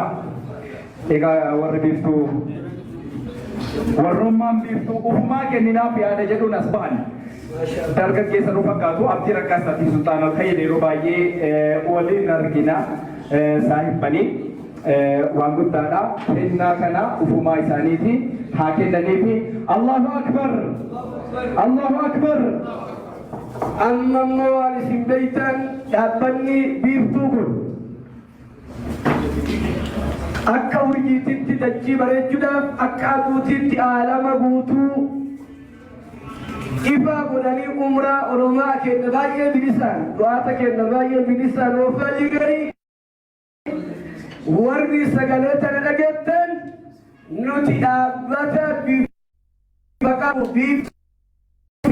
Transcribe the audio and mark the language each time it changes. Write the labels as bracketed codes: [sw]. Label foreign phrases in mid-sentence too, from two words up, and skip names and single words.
[om] Egaa warri biiftuu warrummaan biiftuu ufumaa kenninaaf yaada jedhuun as bahan. Dargaggeessa nu fakkaatu Abdii Raggaasaa fi Sultaanaa Kayyee yeroo baay'ee waliin argina saahibbanii waan guddaadha. Kennaa kana ufumaa isaaniiti haa kennaniifi [ar] الله أكبر. الله أكبر. [om] Amma immoo waan isin beektan dhaabbanni biiftuu kun akka urjiititti dachii bareechuudhaaf akka aduutitti aalama guutuu ifaa godhanii umraa oromaa kenna baay'ee bilisaan du'aata kenna baay'ee bilisaan oofaa jiran warri sagalee tana dhageettan nuti dhaabbata bifa qabu